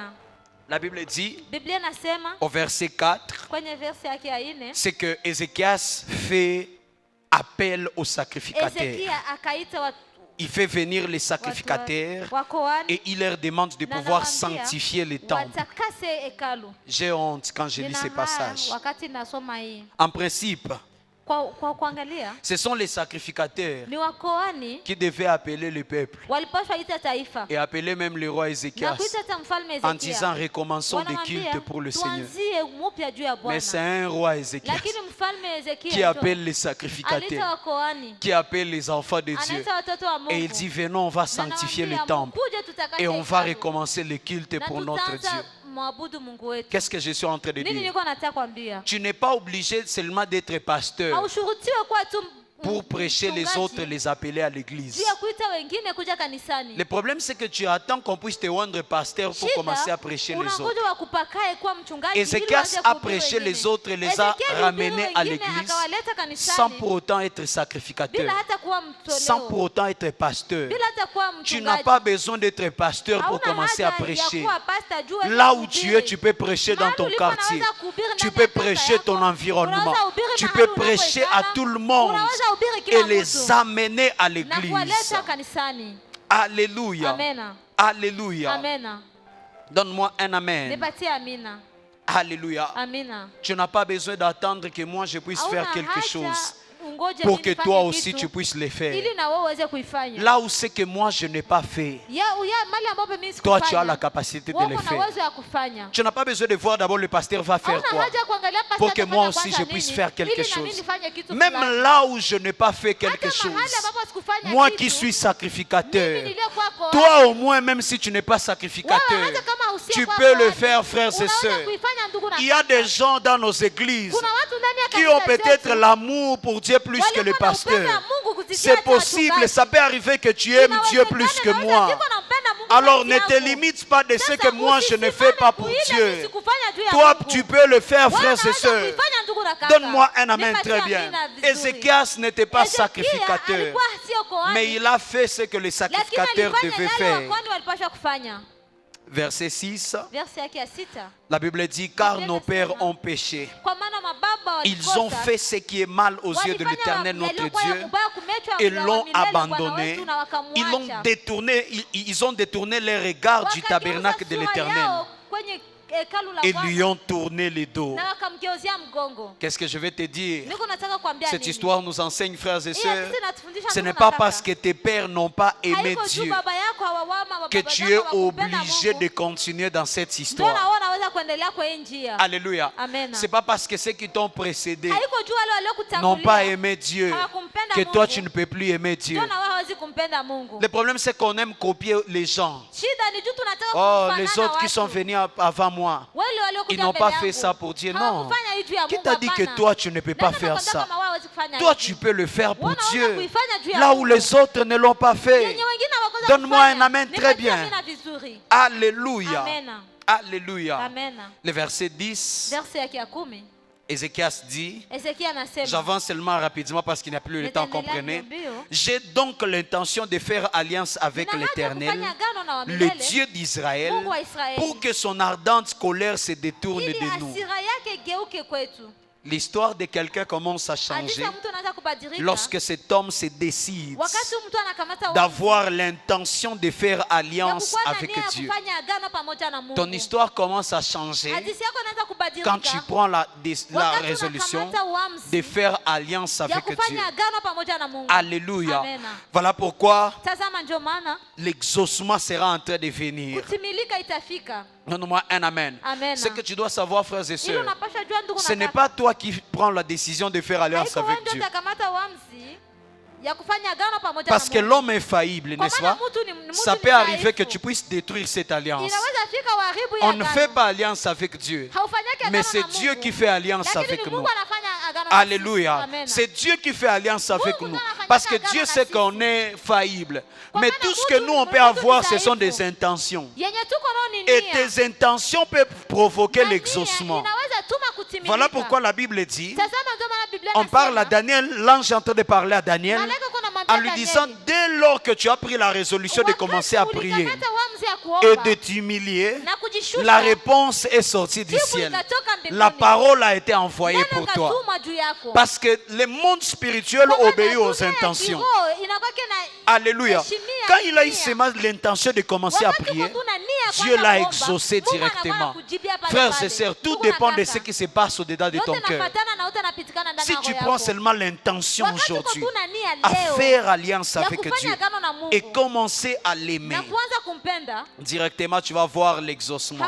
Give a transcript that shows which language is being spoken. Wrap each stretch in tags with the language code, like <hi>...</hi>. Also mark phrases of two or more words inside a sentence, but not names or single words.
<fr>La Bible dit, au verset 4, c'est que Ézéchias fait appel aux sacrificateurs. Il fait venir les sacrificateurs et il leur demande de pouvoir sanctifier les temples. J'ai honte quand je lis ces passages. En principe,</fr> <sw>kwa kuangalia</sw> <fr>Ce sont les sacrificateurs</fr> <sw>ni wakoani</sw> <fr>qui devaient appeler le peuple</fr> <sw>walipaswa ita taifa</sw> <fr>et appeler même le roi</fr> <sw>na Ézéchias kuita hata mfalme</sw> <fr>en disant</fr> <sw>Hezekia,</sw> <fr>recommençons des</fr> <sw>wanamwambia</sw> <fr>cultes pour le Seigneur.</fr> <sw>tuanzie mupya juu ya</sw> <fr>Mais</fr> <sw>Bwana.</sw> <fr>c'est un roi Ézéchias</fr> <sw>Lakini mfalme</sw> <fr>qui</fr> <sw>Hezekia</sw> <fr>appelle les</fr> <sw>aliita</sw> <fr>sacrificateurs,</fr> <sw>wakoani,</sw> <fr>qui appelle les enfants de Dieu.</fr> <sw>anaita watoto wa Mungu.</sw> <fr>Et il dit venons, on va sanctifier le temple et on va recommencer le culte pour notre Dieu.</fr> <sw>mwabudu Mungu wetu.</sw> <fr>Qu'est-ce que je suis en train de</fr> <sw>Nini</sw> <fr>dire?</fr> <sw>nilikuwa nataka kuambia?</sw> <fr>Tu n'es pas obligé seulement d'être pasteur</fr> <sw>Haushurutiwe kuwa tu</sw> <fr>pour prêcher les</fr> <sw>mchungaji,</sw> <fr>autres, les appeler à l'église.</fr> <sw>juu ya kuita wengine kuja kanisani.</sw> <fr>Le problème, c'est que tu attends qu'on puisse te rendre pasteur pour commencer à prêcher les autres.</fr> <sw>unangoja wakupakae kuwa mchungaji ili</sw> <fr>Ézéchias</fr> <sw>uanze</sw> <fr>a</fr> <sw>kuhubiri</sw> <fr>prêché</fr> <sw>wengine.</sw> <fr>les autres et les a</fr> <sw>Ezekiel</sw> <fr>ramenés</fr> <sw>alihubiri</sw> <fr>à</fr> <sw>wengine,</sw> <fr>l'église</fr> <sw>akawaleta kanisani,</sw> <fr>sans pour autant être sacrificateur,</fr> <sw>bila hata kuwa</sw> <fr>sans</fr> <sw>mtoleo,</sw> <fr>pour autant être pasteur.</fr> <sw>bila hata kuwa</sw> <fr>Tu</fr> <sw>mchungaji.</sw> <fr>n'as pas besoin d'être pasteur pour</fr> <sw>Hauna</sw> <fr>commencer à</fr> <sw>haja ya</sw> <fr>prêcher.</fr> <sw>kuwa pastor juu uweze</sw> <fr>Là où</fr> <sw>kuhubiri.</sw> <fr>tu es, tu peux prêcher dans</fr> <sw>Mahali</sw> <fr>ton</fr> <sw>ulipo</sw> <fr>quartier.</fr> <sw>unaweza kuhubiri</sw> <fr>Tu</fr> <sw>ndani</sw> <fr>peux</fr> <sw>ya kata</sw> <fr>prêcher</fr> <sw>yako.</sw> <fr>ton environnement.</fr> <sw>Unaweza hubiri</sw> <fr>Tu</fr> <sw>mahali</sw> <fr>peux prêcher à</fr> <sw>unapoikala.</sw> <fr>tout le monde</fr> <sw>Unaweza hubiri kila</sw> <fr>et</fr> <sw>mtu.</sw> <fr>les amener à</fr> <sw>Na</sw> <fr>l'église.</fr> <sw>kuwaleta kanisani.</sw> <fr>Alléluia.</fr> <sw>Amena.</sw> <fr>Alléluia.</fr> <sw>Amena.</sw> <fr>Donne-moi un amen.</fr> <sw>Nipatie amina.</sw> <fr>Alléluia.</fr> <sw>Amina.</sw> <fr>Tu n'as pas besoin d'attendre que moi je puisse faire</fr> <sw>Hauna</sw> <fr>quelque</fr> <sw>haja</sw> <fr>chose</fr> <sw>ungoje</sw> <fr>pour</fr> <sw>mimi</sw> <fr>que</fr> <sw>nifanye</sw> <fr>toi</fr> <sw>kitu,</sw> <fr>aussi tu puisses le faire.</fr> <sw>ili na wewe uweze kuifanya.</sw> <fr>Là où c'est que moi je n'ai pas fait,</fr> <sw>Mali ambapo mimi</sw> <fr>toi</fr> <sw>sikufanya,</sw> <fr>tu as la capacité de</fr> <sw>wewe</sw> <fr>le</fr> <sw>una</sw> <fr>faire.</fr> <sw>uwezo ya kufanya.</sw> <fr>Tu n'as pas besoin de voir d'abord le pasteur va faire</fr> <sw>Hauna</sw> <fr>quoi.</fr> <sw>haja kuangalia pastor</sw> <fr>Pour que</fr> <sw>atafanya</sw> <fr>moi aussi</fr> <sw>kwanza</sw> <fr>je puisse</fr> <sw>nini,</sw> <fr>faire quelque</fr> <sw>ili na mimi</sw> <fr>chose.</fr> <sw>nifanye kitu</sw> <fr>Même</fr> <sw>fulani.</sw> <fr>là où je n'ai pas fait quelque</fr> <sw>Hata</sw> <fr>chose,</fr> <sw>mahali ambapo sikufanya</sw> <fr>moi</fr> <sw>kitu,</sw> <fr>qui suis</fr> <sw>mimi</sw> <fr>sacrificateur,</fr> <sw>niliyekuwa koani,</sw> <fr>toi au moins même si tu n'es pas</fr> <sw>wewe</sw> <fr>sacrificateur,</fr> <sw>hata kama usiye</sw> <fr>tu</fr> <sw>kwa</sw> <fr>peux le</fr> <sw>koani,</sw> <fr>faire frères et</fr> <sw>unaweza</sw> <fr>sœurs.</fr> <sw>kuifanya ndugu na</sw> <fr>Il y a</fr> <sw>kaka.</sw> <fr>des gens dans nos églises</fr> <sw>Kuna watu ndani ya</sw> <fr>qui ont</fr> <sw>kanisa</sw> <fr>peut-être</fr> <sw>zetu,</sw> <fr>l'amour pour Dieu plus que le</fr> <sw>walikuwa na upendo</sw> <fr>pasteur.</fr> <sw>wa Mungu kuzidi</sw> <fr>C'est</fr> <sw>hata</sw> <fr>possible,</fr> <sw>wachungaji.</sw> <fr>ça peut arriver que tu aimes Dieu plus que</fr> <sw>Inawezekana,</sw> <fr>moi.</fr> <sw>naweza nampenda Mungu</sw> <fr>Alors</fr> <sw>zaidi</sw> <fr>ne te</fr> <sw>yako.</sw> <fr>limite pas de ce</fr> <sw>Sasa</sw> <fr>que moi je ne fais pas pour</fr> <sw>usisimame</sw> <fr>Dieu.</fr> <sw>kuile sikufanya juu ya</sw> <fr>Toi,</fr> <sw>Mungu.</sw> <fr>tu peux le faire,</fr> <sw>Wewe</sw> <fr>frères et</fr> <sw>unaweza</sw> <fr>sœurs.</fr> <sw>kuifanya ndugu na kaka.</sw> <fr>Donne-moi un amen</fr> <sw>Nipatie</sw> <fr>très bien.</fr> <sw>amina vizuri.</sw> <fr>Ézéchias n'était pas</fr> <sw>Ezekia</sw> <fr>sacrificateur,</fr> <sw>alikuwa sio koani,</sw> <fr>mais il a fait ce que les</fr> <sw>lakini</sw> <fr>sacrificateurs</fr> <sw>alifanya</sw> <fr>devaient</fr> <sw>yale</sw> <fr>faire.</fr> <sw>wakoani walipaswa kufanya.</sw> <fr>Verset 6,</fr> <sw>Verse yake ya 6.</sw> <fr>la Bible dit, car nos pères ont péché.</fr> <sw>Kwa maana mababa</sw> <fr>Ils ont</fr> <sw>walikosa,</sw> <fr>fait ce qui est mal aux yeux de</fr> <sw>walifanya</sw> <fr>l'Éternel notre</fr> <sw>yaliyokuwa ya</sw> <fr>Dieu</fr> <sw>kubaya kumechwa</sw> <fr>et</fr> <sw>wa</sw> <fr>l'ont</fr> <sw>milele Bwana</sw> <fr>abandonné.</fr> <sw>wetu, na</sw> <fr>Ils l'ont</fr> <sw>wakamwacha.</sw> <fr>détourné, ils ont détourné les regards du</fr> <sw>Wakageuza</sw> <fr>tabernacle de</fr> <sw>sura</sw> <fr>l'Éternel</fr> <sw>yao kwenye hekalu la</sw> <fr>et</fr> <sw>Bwana,</sw> <fr>lui ont tourné le dos.</fr> <sw>na wakamgeuzia mgongo.</sw> <fr>Qu'est-ce que je vais te dire?</fr> <sw>Niko nataka kuambia</sw> <fr>Cette</fr> <sw>nini?</sw> <fr>histoire nous enseigne, frères et</fr> <sw>Hii</sw> <fr>sœurs,</fr> <sw>hadithi inatufundisha</sw> <fr>ce</fr> <sw>ndugu</sw> <fr>n'est</fr> <sw>na</sw> <fr>pas</fr> <sw>kaka.</sw> <fr>parce que tes pères n'ont pas aimé</fr> <sw>Haiko juu</sw> <fr>Dieu</fr> <sw>baba yako hawawama,</sw> <fr>que</fr> <sw>baba</sw> <fr>tu</fr> <sw>zako</sw> <fr>es</fr> <sw>hawakupenda</sw> <fr>obligé</fr> <sw>Mungu,</sw> <fr>de continuer dans cette</fr> <sw>ndio na</sw> <fr>histoire.</fr> <sw>wewe unaweza kuendelea kwa hii njia.</sw> <fr>Alléluia.</fr> <sw>Amen.</sw> <fr>C'est pas parce que ceux qui t'ont précédé</fr> <sw>Haiko juu wale</sw> <fr>n'ont pas</fr> <sw>waliokutangulia</sw> <fr>aimé Dieu</fr> <sw>hawakumpenda</sw> <fr>que toi</fr> <sw>Mungu,</sw> <fr>tu ne peux plus aimer Dieu.</fr> <sw>ndio na wewe hawezi kumpenda Mungu.</sw> <fr>Le problème c'est qu'on aime copier les gens.</fr> <sw>Shida ni juu tunataka</sw> <fr>Oh,</fr> <sw>kufanana</sw> <fr>les autres qui</fr> <sw>watu.</sw> <fr>sont venus avant moi,</fr> <sw>Wale</sw> <fr>ils</fr> <sw>waliokuja</sw> <fr>n'ont</fr> <sw>mbele</sw> <fr>pas</fr> <sw>yangu,</sw> <fr>fait ça pour Dieu. Non.</fr> <sw>hawakufanya hii juu ya</sw> <fr>Qui</fr> <sw>Mungu,</sw> <fr>t'a dit que</fr> <sw>hapana.</sw> <fr>toi tu ne peux pas</fr> <sw>Nani</sw> <fr>faire</fr> <sw>anakwambia</sw> <fr>ça?</fr> <sw>kama wewe hawezi kufanya</sw> <fr>Toi</fr> <sw>hivi?</sw> <fr>tu peux le faire pour</fr> <sw>Wewe unaweza</sw> <fr>Dieu.</fr> <sw>kuifanya juu ya</sw> <fr>Là où</fr> <sw>Mungu.</sw> <fr>les autres ne l'ont pas fait.</fr> <sw>Yenye wengine hawakuweza</sw> <fr>Donne-moi</fr> <sw>kufanya.</sw> <fr>un amen très</fr> <sw>Nipatie</sw> <fr>bien.</fr> <sw>amina vizuri.</sw> <fr>Alléluia.</fr> <sw>Amen.</sw> <fr>Alléluia.</fr> <sw>Amen.</sw> <fr>Le verset 10,</fr> <sw>Verse yake ya 10.</sw> <fr>Ézéchias dit,</fr> <sw>Ezekia anasema,</sw> <fr>j'avance seulement rapidement parce qu'il n'y a plus le temps,</fr> <sw>nitaendelea</sw> <fr>comprenez.</fr> <sw>mbio.</sw> <fr>J'ai donc l'intention de faire alliance avec</fr> <sw>Nina haja ya</sw> <fr>l'Éternel,</fr> <sw>kufanya agano na wa</sw> <fr>le</fr> <sw>milele,</sw> <fr>Dieu d'Israël,</fr> <sw>Mungu wa Israeli,</sw> <fr>pour que son ardente colère se détourne</fr> <sw>ili</sw> <fr>de nous.</fr> <sw>hasira yake igeuke kwetu.</sw> <fr>L'histoire de quelqu'un commence à</fr> <sw>Hadithi</sw> <fr>changer</fr> <sw>ya mtu anaanza kubadilika</sw> <fr>lorsque cet homme se décide</fr> <sw>wakati mtu anakamata</sw> <fr>d'avoir l'intention de faire</fr> <sw>ya</sw> <fr>alliance</fr> <sw>kukuwa na</sw> <fr>avec</fr> <sw>nia ya</sw> <fr>Dieu.</fr> <sw>kufanya agano pamoja na Mungu.</sw> <fr>Ton histoire commence à changer</fr> <sw>Hadithi yako inaanza kubadilika</sw> <fr>quand tu prends la</fr> <sw>wakati</sw> <fr>résolution</fr> <sw>unakamata uamuzi</sw> <fr>de faire alliance</fr> <sw>ya</sw> <fr>avec Dieu.</fr> <sw>kufanya agano pamoja na Mungu.</sw> <fr>Alléluia.</fr> <sw>Amen.</sw> <fr>Voilà pourquoi</fr> <sw>Tazama, ndio maana</sw> <fr>l'exaucement sera en train de venir.</fr> <sw>kutimilika itafika.</sw> <fr>Donne-moi un amen.</fr> <sw>Amen.</sw> <fr>Ce que tu dois savoir, frères et</fr> <sw>Ili</sw> <fr>sœurs,</fr> <sw>unapaswa jua ndugu</sw> <fr>ce</fr> <sw>na</sw> <fr>n'est</fr> <sw>kaka,</sw> <fr>pas toi qui prends la décision de faire alliance</fr> <sw>haiko wewe</sw> <fr>avec</fr> <sw>ndio</sw> <fr>Dieu.</fr> <sw>utakamata uamuzi ya kufanya agano pamoja</sw> <fr>Parce</fr> <sw>na</sw> <fr>que</fr> <sw>Mungu.</sw> <fr>l'homme est faillible,</fr> <sw>Kwa</sw> <fr>n'est-ce</fr> <sw>maana</sw> <fr>pas?</fr> <sw>mtu ni</sw> <fr>Ça</fr> <sw>mtu</sw> <fr>peut</fr> <sw>ni</sw> <fr>arriver que</fr> <sw>dhaifu.</sw> <fr>tu puisses détruire cette alliance.</fr> <sw>Inaweza fika uharibu ya</sw> <fr>On ne</fr> <sw>agano.</sw> <fr>fait pas alliance avec Dieu,</fr> <sw>Haufanyaki agano</sw> <fr>mais</fr> <sw>na</sw> <fr>c'est</fr> <sw>Mungu.</sw> <fr>Dieu qui fait alliance</fr> <sw>Lakini</sw> <fr>avec</fr> <sw>ni</sw> <fr>nous.</fr> <sw>Mungu anafanya agano na</sw> <fr>Alléluia.</fr> <sw>sisi. Amen.</sw> <fr>C'est Dieu qui fait alliance avec</fr> <sw>Mungu</sw> <fr>nous.</fr> <sw>ndio anafanya</sw> <fr>Parce que</fr> <sw>agano</sw> <fr>Dieu</fr> <sw>na</sw> <fr>sait</fr> <sw>sisi.</sw> <fr>qu'on est faillible.</fr> <sw>Kwa</sw> <fr>Mais</fr> <sw>maana</sw> <fr>tout ce que</fr> <sw>mtu</sw> <fr>nous on</fr> <sw>ni-</sw> <fr>peut</fr> <sw>mtu ni</sw> <fr>avoir, ce sont</fr> <sw>dhaifu.</sw> <fr>des intentions.</fr> <sw>Yenye tuko nao ni</sw> <fr>Et</fr> <sw>nia.</sw> <fr>tes intentions peuvent provoquer</fr> <sw>Na nia</sw> <fr>l'exaucement.</fr> <sw>inaweza tuma kutimilika.</sw> <fr>Voilà pourquoi la Bible dit,</fr> <sw>Tazama, ndio maana Biblia</sw> <fr>on parle à</fr> <sw>inasema,</sw> <fr>Daniel, l'ange est en train de parler à Daniel,</fr> <sw>malaika kuna mwambia</sw> <fr>en lui</fr> <sw>Danieli,</sw> <fr>disant, dès lors que tu as pris la résolution de</fr> <sw>wakati</sw> <fr>commencer à prier</fr> <sw>ulikamata uamuzi ya</sw> <fr>et</fr> <sw>kuomba</sw> <fr>de t'humilier,</fr> <sw>na kujishusha,</sw> <fr>la réponse est sortie du</fr> <sw>jibu</sw> <fr>ciel.</fr> <sw>likatoka mbinguni.</sw> <fr>La parole a été envoyée</fr> <sw>Neno</sw> <fr>pour toi.</fr> <sw>katumwa juu yako.</sw> <fr>Parce que le monde spirituel</fr> <sw>Kwa maana</sw> <fr>obéit aux</fr> <sw>dunia ya</sw> <fr>intentions.</fr> <sw>kiroho inakuwa na</sw> <fr>Alléluia.</fr> <sw>heshimia</sw> <fr>Quand il a eu</fr> <sw>nia.</sw> <fr>seulement l'intention de commencer à</fr> <sw>Wakati</sw> <fr>prier,</fr> <sw>kuna nia</sw> <fr>Dieu l'a exaucé directement. Frères et sœurs, tout dépend de ce qui se passe au-dedans de ton cœur. Si tu prends seulement l'intention aujourd'hui à faire alliance avec Dieu et commencer à l'aimer, directement tu vas voir l'exaucement.</fr>